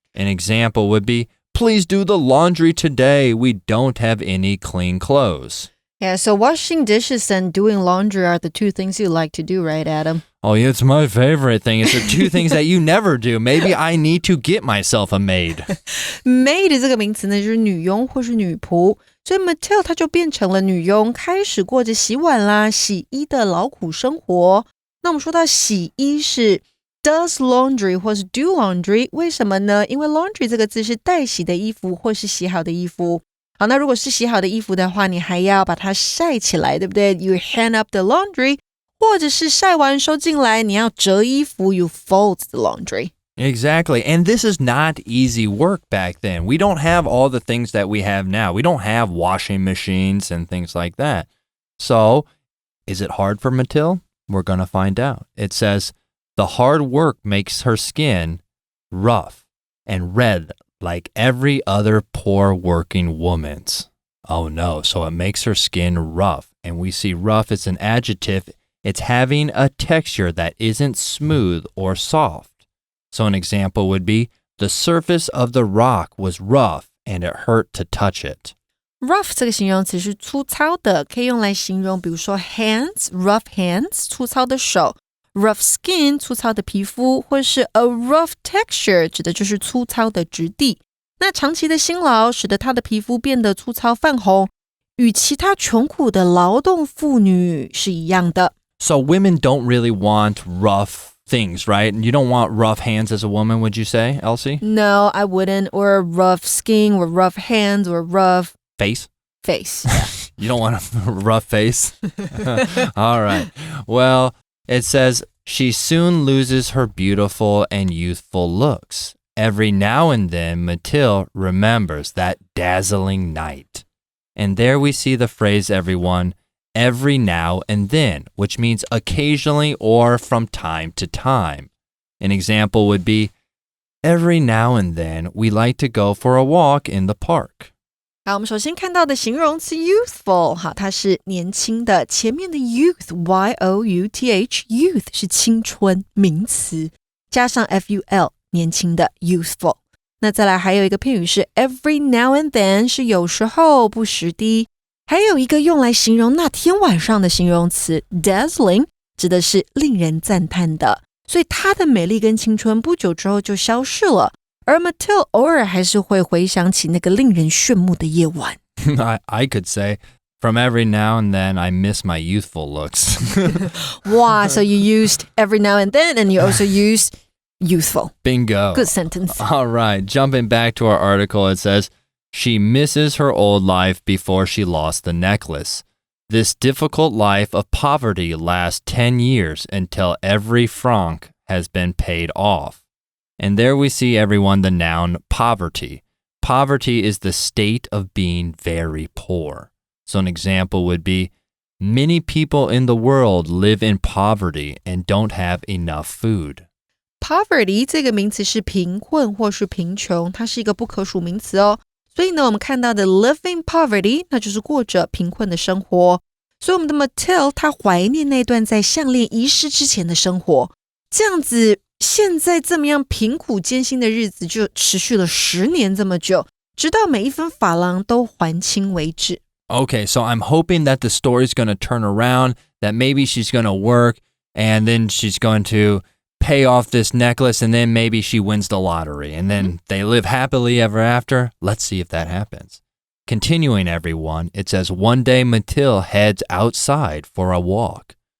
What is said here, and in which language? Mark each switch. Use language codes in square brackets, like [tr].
[en] An example would be, please do the laundry today. We don't have any clean clothes. Yeah, so washing dishes and doing laundry are the two things you like to do, right, Adam? Oh, yeah, it's my favorite thing. It's the two things that you never do. Maybe I need to get myself a maid. [zh] Maid 这个名词呢，就是女佣或是女仆，所以 Mathilde 她就变成了女佣，开始过着洗碗啦、洗衣的劳苦生活。那我们说到洗衣是 [en] does laundry [zh] 或是 [en] do laundry， [zh] 为什么呢？因为 laundry 这个字是待洗的衣服或是洗好的衣服。好，那如果是洗好的衣服的话，你还要把它晒起来，对不对？ [en] You hang up the laundry， [zh] 或者是晒完收进来，你要折衣服 [en] You fold the laundry. Exactly. And this is not easy work back then. We don't have all the things that we have now. We don't have washing machines and things like that. So, is it hard for Mathilde? We're going to find out. It says, the hard work makes her skin rough and red like every other poor working woman's. Oh no, so it makes her skin rough. And we see rough as an adjective. It's having a texture that isn't smooth or soft. So an example would be, the surface of the rock was rough and it hurt to touch it. [zh] Rough 这个形容词是粗糙的，可以用来形容比如说 hands, [en] rough hands, [zh] 粗糙的手。 [en] Rough skin [zh] 粗糙的皮肤，或是 [en] a rough texture [zh] 指的就是粗糙的质地。那长期的辛劳使得她的皮肤变得粗糙泛红，与其他穷苦的劳动妇女是一样的。 [en] So women don't really want rough things, right? You don't want rough hands as a woman, would you say, Elsie? No, I wouldn't. Or rough skin, or rough hands, or rough face. Yeah. You don't want a rough face? All right. Well, it says, she soon loses her beautiful and youthful looks. Every now and then, Mathilde remembers that dazzling night. And there we see the phrase, everyone, every now and then, which means occasionally or from time to time. An example would be, every now and then, we like to go for a walk in the park. [zh] 好，我们首先看到的形容词 youthful， 好，它是年轻的，前面的 youth Y-O-U-T-H youth 是青春名词，加上 F-U-L 年轻的 youthful。那再来还有一个片语是 [en] every now and then [zh] 是有时候不时的，还有一个用来形容那天晚上的形容词 dazzling 指的是令人赞叹的，所以她的美丽跟青春不久之后就消逝了。而 Mathilde 偶尔还是会回想起那个令人炫目的夜晚。 [en] I could say, from every now and then, I miss my youthful looks. Wow, so you used every now and then, and you also used youthful. Bingo. Good sentence. All right, jumping back to our article, it says, she misses her old life before she lost the necklace. This difficult life of poverty lasts 10 years until every franc has been paid off. And there we see, everyone, the noun poverty. Poverty is the state of being very poor. So an example would be, many people in the world live in poverty and don't have enough food. [zh] Poverty 这个名词是贫困或是贫穷，它是一个不可数名词哦。所以呢，我们看到的 [en] live in poverty， [zh] 那就是过着贫困的生活。所以我们的 Mathilde 她怀念那段在项链遗失之前的生活。这样子现在这么样贫苦艰辛的日子就持续了10年这么久，直到每一分法郎都还清为止。 [en] Okay, so I'm hoping that the story's going to turn around, that maybe she's going to work, and then she's going to pay off this necklace, and then maybe she wins the lottery, and then they live happily ever after. Let's see if that happens. Continuing, everyone, it says, one day Mathilde heads outside for a walk.